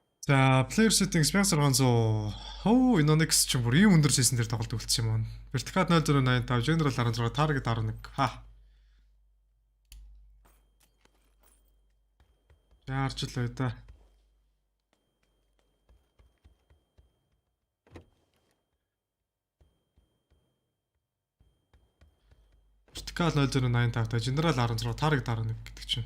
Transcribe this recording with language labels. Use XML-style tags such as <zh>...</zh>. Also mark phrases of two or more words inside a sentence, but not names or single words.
<mn>За,</mn> <en>player settings</en> <mn>1600. Оо, Inonix ч бүр ийм өндөр season дээр тоглолт үлдсэн юм уу?</mn> <en>Vertical 0085, General 16, Target 11.</en> <mn>Ха. Яарчлаа да.</mn> <en>Vertical 0085, General 16, Target 11</en> <mn>гэдэг чинь.</mn>